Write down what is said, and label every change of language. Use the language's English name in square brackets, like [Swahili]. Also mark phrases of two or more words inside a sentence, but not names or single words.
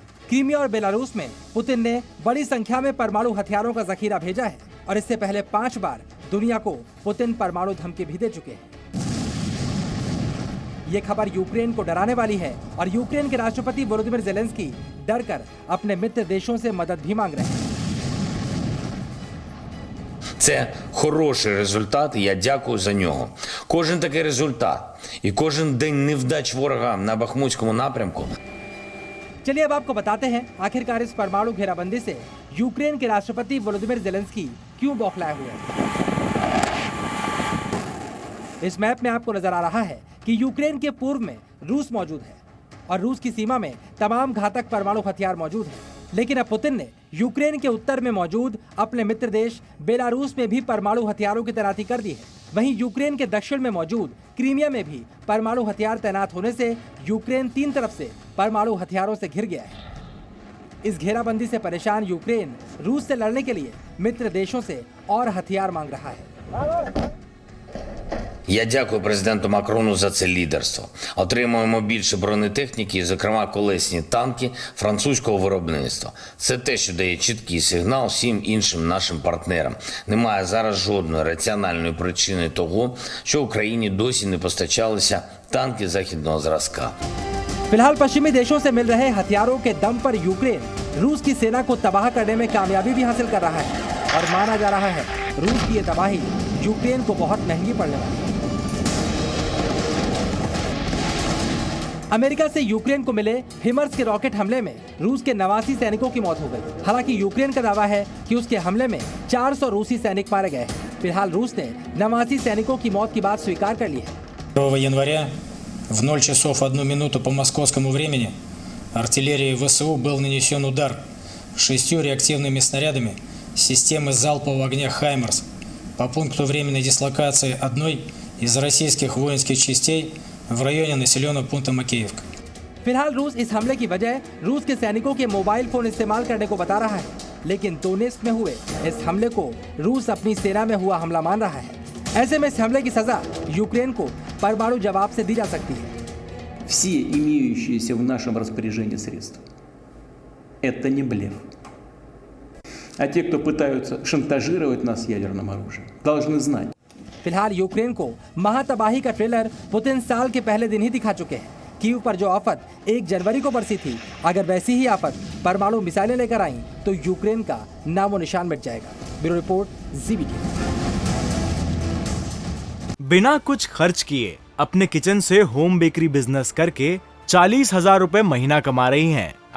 [Hindi] क्रीमिया और बेलारूस में पुतिन ने बड़ी संख्या में परमाणु हथियारों का जखीरा भेजा है और इससे पहले 5 बार दुनिया को पुतिन परमाणु धमकी भी दे चुके हैं। ये खबर यूक्रेन को डराने वाली है और यूक्रेन के राष्ट्रपति वोलोदिमीर ज़ेलेंस्की डरकर अपने मित्र देशों से मदद भी मांग रहे हैं। [Ukrainian] Це хороший результат, і я дякую за нього. Кожен такий результат і кожен день невдач ворога на Бахмутському напрямку. [Hindi] चलिए अब आपको बताते हैं आखिरकार इस परमाणु घेराबंदी से यूक्रेन के राष्ट्रपति वोलोदिमीर ज़ेलेंस्की क्यों बौखलाए हुए हैं। इस मैप में आपको नजर आ रहा है कि यूक्रेन के पूर्व में रूस मौजूद है और रूस की सीमा में तमाम घातक परमाणु हथियार मौजूद हैं। लेकिन अब पुतिन ने यूक्रेन के उत्तर में मौजूद अपने मित्र देश बेलारूस में भी परमाणु हथियारों की तैनाती कर दी है। वहीं यूक्रेन के दक्षिण में मौजूद क्रीमिया में भी परमाणु हथियार तैनात होने से यूक्रेन 3 तरफ से परमाणु हथियारों से घिर गया है। इस घेराबंदी से परेशान यूक्रेन रूस से लड़ने के लिए मित्र देशों से और हथियार मांग रहा है। [Ukrainian] Я дякую президенту Макрону за це лідерство. Отримуємо більше бронетехніки, зокрема колесні танки французького виробництва. Це те, що дає чіткий сигнал всім іншим нашим партнерам. Немає зараз жодної раціональної причини того, що Україні досі не постачалися танки західного зразка. [Hindi] फिलहाल पश्चिमी देशों से मिल रहे हथियारों के दम पर यूक्रेन रूस की सेना को तबाह करने में कामयाबी भी हासिल कर रहा है और माना जा रहा है रूस की ये तबाही यूक्रेन को बहुत महंगी पड़ने वाली है। अमेरिका से यूक्रेन को मिले हिमर्स के रॉकेट हमले में रूस के 89 सैनिकों की मौत हो गई। हालांकि यूक्रेन का दावा है कि उसके हमले में 400 रूसी सैनिक मारे गए हैं। फिलहाल रूस ने 89 सैनिकों की मौत की बात स्वीकार कर ली है। [Russian] 2 января в 0 часов 1 минуту по московскому времени артиллерии ВСУ был нанесен удар 6 реактивными снарядами системы залпового огня «Хаймерс» по пункту временной дислокации одной из российских воинских частей в районе населенного пункта Макеевка. [Hindi] फिलहाल रूस इस हमले की वजह रूस के सैनिकों के मोबाइल फोन इस्तेमाल करने को बता रहा है, लेकिन डोनेट्स्क में हुए इस हमले को रूस अपनी सेना में हुआ हमला मान रहा है। ऐसे में इस हमले की सजा यूक्रेन को परमाणु जवाब से दी जा सकती है। [Russian] Все имеющиеся в нашем распоряжении средства – это не блеф. А те, кто пытаются шантажировать нас ядерным оружием, должны знать. [Hindi] फिलहाल यूक्रेन को महातबाही का ट्रेलर पुतिन साल के पहले दिन ही दिखा चुके हैं। कीव पर जो आफत 1 जनवरी को बरसी थी, अगर वैसी ही आफत परमाणु मिसाइलें लेकर आई तो यूक्रेन का नामो निशान मिट जाएगा। [English] bureau report, [Hindi] ZBT। बिना कुछ खर्च किए अपने किचन से [English] home bakery business [Hindi] करके 40,000 रुपए महीना कमा रही हैं।